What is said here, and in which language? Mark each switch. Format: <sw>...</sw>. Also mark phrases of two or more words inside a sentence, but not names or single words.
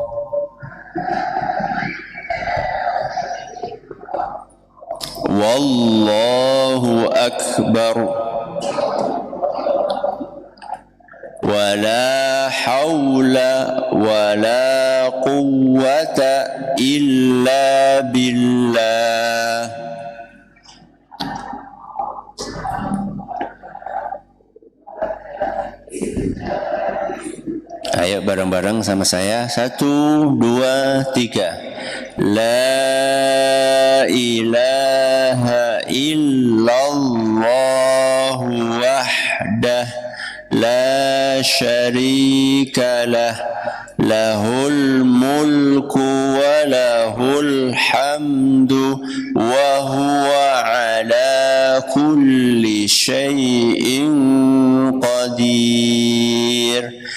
<ar>والله أكبر ولا حول ولا قوة إلا بالله.</ar> <id>Ayo bareng-bareng sama saya. 1, 2, 3.</id> <ar>لا إله إلا الله وحده لا شريك له له الملك وله الحمد وهو على كل شيء قدير.</ar>